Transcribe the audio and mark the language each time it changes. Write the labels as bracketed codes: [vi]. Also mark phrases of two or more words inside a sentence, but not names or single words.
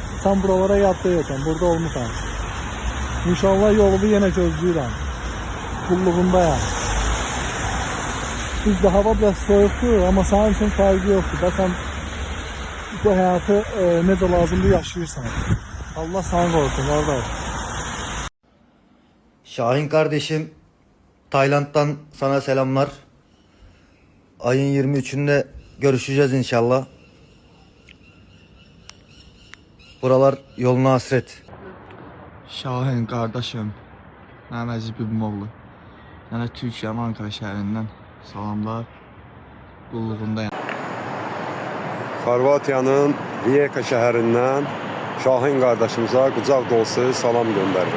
[az] Sən buralara yad deyəsən, burada olmuşsan. İnşallah yolunu yenə gözləyirəm. Qulluğundayam. Bizdə hava biraz soyuqdur, amma sənin üçün fərqi yoxdur. Sən bu həyatı necə lazımdır yaşayırsan. Allah səni qorusun, qardaş. [tr] Şahin kardeşim, Tayland'dan sana selamlar. Ayın 23'ünde görüşeceğiz inşallah. Buralar yoluna hasret. [az] Şahin qardaşım, mənim əziz bibim oğlu. Mənə Türkiyənin Ankara şəhərindən salamlar. Qulluğundayam. Xorvatiyanın Rijeka şəhərindən Şahin qardaşımıza qucaq dolusu salam göndərirəm.